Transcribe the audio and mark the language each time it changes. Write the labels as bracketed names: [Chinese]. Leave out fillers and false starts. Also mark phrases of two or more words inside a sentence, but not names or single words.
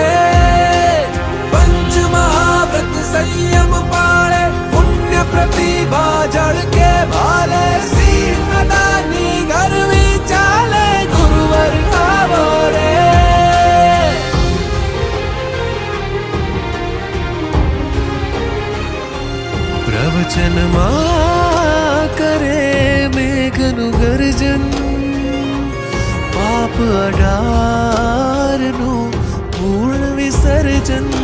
[Hindi] पंच महाव्रत संयम पाले, पुण्य प्रतिभा जड़ के भाले, सिंह अदानी करवी चाले, गुरुवर आवो रे. [Gujarati] પ્રવચનમાં કરે મેઘનું ગર્જન, પાપ અઢારનું પૂર્ણ વિસર્જન.